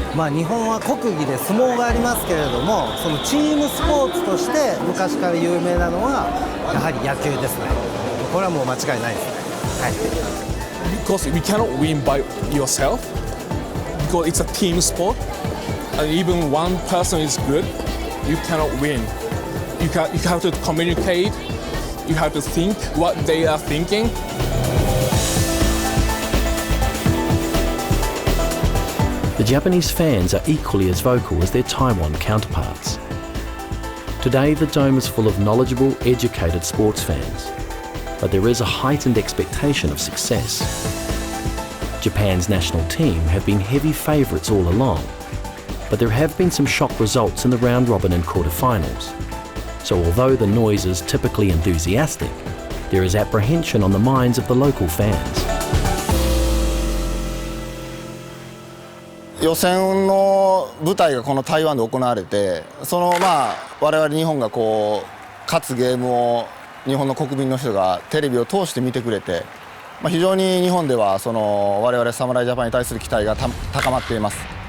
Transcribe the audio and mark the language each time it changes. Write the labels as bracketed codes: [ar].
[ja] 日本は国技で相撲がありますけれども、そのチームスポーツとして昔から有名なのはやはり野球ですね。これはもう間違いないですね。はい。 [en] Because we cannot win by yourself, because it's a team sport, and even one person is good, you cannot win. You have to communicate, you have to think what they are thinking. The Japanese fans are equally as vocal as their Taiwan counterparts. Today, the Dome is full of knowledgeable, educated sports fans, but there is a heightened expectation of success. Japan's national team have been heavy favourites all along, but there have been some shock results in the round-robin and quarter-finals. So although the noise is typically enthusiastic, there is apprehension on the minds of the local fans. [ja] 予選の舞台がこの台湾で行われて、我々日本が勝つゲームを日本の国民の人がテレビを通して見てくれて、非常に日本では我々侍ジャパンに対する期待が高まっています。